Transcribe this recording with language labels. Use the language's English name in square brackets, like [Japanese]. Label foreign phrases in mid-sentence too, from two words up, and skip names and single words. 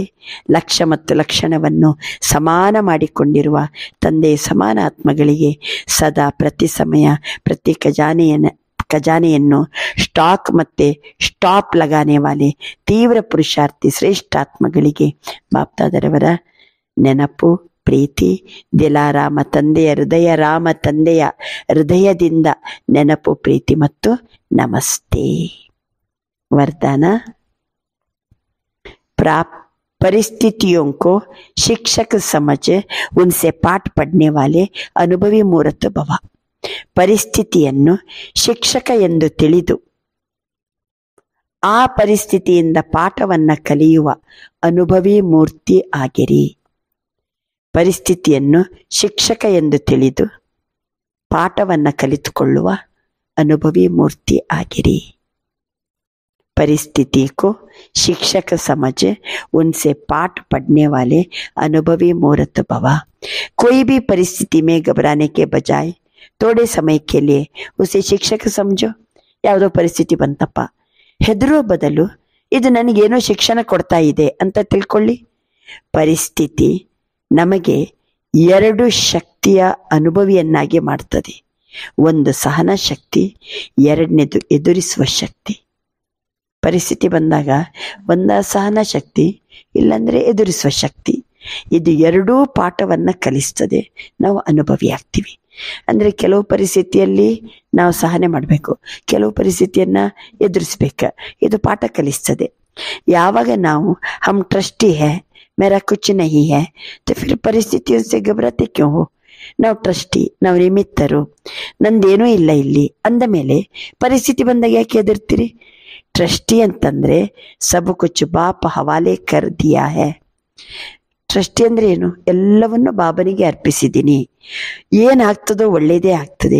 [Kannada] ಲಕ್ಷ್ಯ ಮತ್ತು ಲಕ್ಷಣವನ್ನು ಸಮಾನ ಮಾಡಿಕೊಂಡಿರುವ ತಂದೆಯ ಸಮಾನ ಆತ್ಮಗಳಿಗೆ, ಸದಾ ಪ್ರತಿ ಸಮಯ ಪ್ರತಿ ಖಜಾನೆಯನ್ನು ಸ್ಟಾಕ್ ಮತ್ತೆ ಸ್ಟಾಪ್ [Hindi] लगाने वाले [Kannada] ತೀವ್ರ ಪುರುಷಾರ್ಥಿ ಶ್ರೇಷ್ಠ ಆತ್ಮಗಳಿಗೆ ಬಾಪ್ದಾದರವರ ನೆನಪು, ಪ್ರೀತಿ, ದಿಲಾರಾಮ ತಂದೆಯ ಹೃದಯ, ರಾಮ ತಂದೆಯ ಹೃದಯದಿಂದ ನೆನಪು, ಪ್ರೀತಿ ಮತ್ತು ನಮಸ್ತೆ. [Hindi] वरदान, परिस्थितियों को शिक्षक समझ उनसे पाठ पढ़ने वाले अनुभवी मूर्त भव. [Kannada] ಪರಿಸ್ಥಿತಿಯನ್ನು ಶಿಕ್ಷಕ ಎಂದು ತಿಳಿದು ಆ ಪರಿಸ್ಥಿತಿಯಿಂದ ಪಾಠವನ್ನ ಕಲಿಯುವ ಅನುಭವಿ ಮೂರ್ತಿ ಆಗಿರಿ. ಪರಿಸ್ಥಿತಿಯನ್ನು ಶಿಕ್ಷಕ ಎಂದು ತಿಳಿದು ಪಾಠವನ್ನ ಕಲಿತುಕೊಳ್ಳುವ ಅನುಭವಿ ಮೂರ್ತಿ ಆಗಿರಿ. [Hindi] परिस्थिति को शिक्षक समझ उनसे पाठ पढ़ने वाले अनुभवी मूर्त भव. कोई भी परिस्थिति में घबराने के बजाय थोड़े समय के लिए उसे शिक्षक समझो. [Kannada] ಯಾವುದೋ ಪರಿಸ್ಥಿತಿ ಬಂತಪ್ಪ, ಹೆದರೋ ಬದಲು ಇದು ನನಗೇನೋ ಶಿಕ್ಷಣ ಕೊಡ್ತಾ ಇದೆ ಅಂತ ತಿಳ್ಕೊಳ್ಳಿ. ಪರಿಸ್ಥಿತಿ ನಮಗೆ 2 ಶಕ್ತಿಯ ಅನುಭವಿಯನ್ನಾಗಿ ಮಾಡ್ತದೆ. ಒಂದು ಸಹನ ಶಕ್ತಿ, 2ನೇದು ಎದುರಿಸುವ ಶಕ್ತಿ. ಪರಿಸ್ಥಿತಿ ಬಂದಾಗ ಒಂದ ಸಹನ ಶಕ್ತಿ, ಇಲ್ಲಾಂದ್ರೆ ಎದುರಿಸುವ ಶಕ್ತಿ. ಇದು 2 ಪಾಠವನ್ನು ಕಲಿಸ್ತದೆ. ನಾವು ಅನುಭವಿ ಆಗ್ತೀವಿ. ಅಂದರೆ ಕೆಲವು ಪರಿಸ್ಥಿತಿಯಲ್ಲಿ ನಾವು ಸಹನೆ ಮಾಡಬೇಕು, ಕೆಲವು ಪರಿಸ್ಥಿತಿಯನ್ನು ಎದುರಿಸ್ಬೇಕು. ಇದು ಪಾಠ ಕಲಿಸ್ತದೆ. ಯಾವಾಗ ನಾವು [Hindi] हम ट्रस्टी हैं मेरा कुछ नहीं है तो फिर ಪರಿಸ್ಥಿತಿಯು से घबराते क्यों हो? [Kannada] ನಾವು ಟ್ರಸ್ಟಿ, ನಾವು ನಿಮಿತ್ತರು, ನಂದೇನೂ ಇಲ್ಲ ಇಲ್ಲಿ ಅಂದ ಮೇಲೆ ಪರಿಸ್ಥಿತಿ ಬಂದಾಗ ಯಾಕೆ ಹೆದರ್ತೀರಿ? ಟ್ರಸ್ಟಿ ಅಂತಂದ್ರೆ [Hindi] सब कुछ बाप हवाले कर दिया है. [Kannada] ಟ್ರಸ್ಟಿ ಅಂದ್ರೆ ಏನು? ಎಲ್ಲವನ್ನು ಬಾಬನಿಗೆ ಅರ್ಪಿಸಿದ್ದೀನಿ, ಏನಾಗ್ತದೋ ಒಳ್ಳೆಯದೇ ಆಗ್ತದೆ.